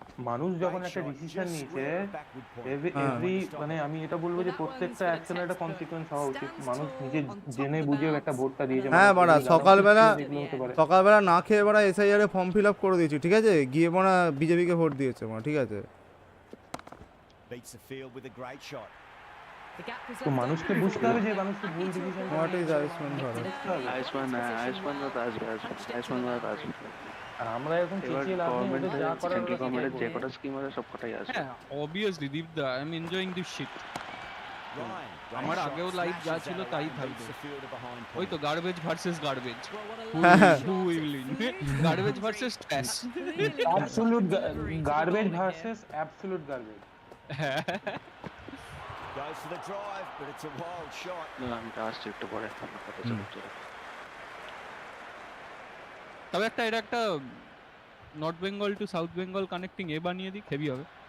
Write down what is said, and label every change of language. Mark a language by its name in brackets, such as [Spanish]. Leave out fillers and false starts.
[Bangla] মানুষ যখন একটা ডিসিশন নিয়েছে, এভরি মানে আমি এটা বলবো যে প্রত্যেকটা অ্যাকশনের একটা কনসিকুয়েন্স হওয়া উচিত। মানুষ নিজে জেনে বুঝে একটা ভোটটা দিয়েছে। হ্যাঁ বাড়া সকালবেলা না খেয়ে বাড়া এসআইআর এ ফর্ম ফিল আপ করে দিয়েছি, ঠিক আছে, গিয়ে বাড়া বিজেপিকে ভোট দিয়েছে বাড়া, ঠিক আছে। [English] Beats the field with a great shot. [Bangla] তো মানুষকে বুঝতে হবে যে মানুষকে ভুল decision [English] what is [Bangla] Ayushman Bharat? Ayushman Bharat আসবে, আয়ুষ্মান ভারত আসবে। আর আমরা এখন এবার চেঁচিয়ে লাভ নেই, ওদের যা করার সেন্ট্রাল গভর্নমেন্টের যে কটা স্কিম আছে সব কটাই আসবে। হ্যাঁ obviously দীপদা, [English] I am enjoying this shit. [Bangla] আমার আগেও লাইফ যা ছিল তাই থাকবে। ওই তো [English] Garbage versus garbage, who will win, garbage versus trash, absolute garbage versus absolute garbage. Goes for the drive, but it's a wild shot. [Bangla] না আমি তো আসছি একটু পরে, আপনার কথা চলছে। তবে এটা একটা north Bengal two south Bengal connecting এ বানিয়ে দিই, হেভি হবে।